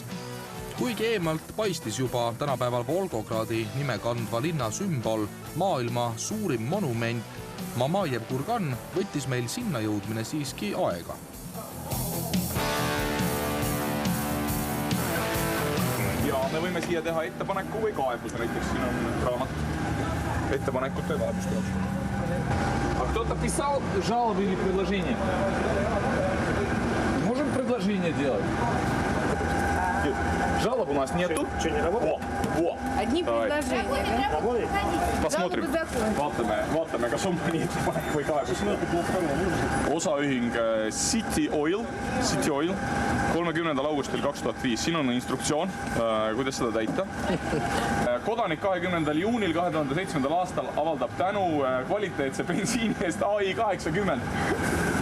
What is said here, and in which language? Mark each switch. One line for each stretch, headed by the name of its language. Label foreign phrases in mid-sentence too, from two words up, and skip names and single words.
Estonian: Kuigi eemalt paistis juba tänapäeval Volgogradi nime kandva linna sümbol, maailma suurim monument, Mamajev kurgan võttis meil sinna jõudmine siiski aega. Ja me võime siia teha ettepaneku või kaebuse, näiteks siin on raamat ettepanekute ja kaebuste jaoks.
Russian: А кто-то писал жалобы или предложения? Можем предложение делать? Жалоб у нас нету. Что, не работает? Во. Одни предложения. Посмотрим.
Estonian: Vaatame, kas on mõni ettepanek või kaebus. Osaühing City Oil, 30. augustil 2005. Siin on instruktsioon, kuidas seda täita. Kodanik 20. juunil 2007. aastal avaldab tänu kvaliteetse bensiini eest AI 80.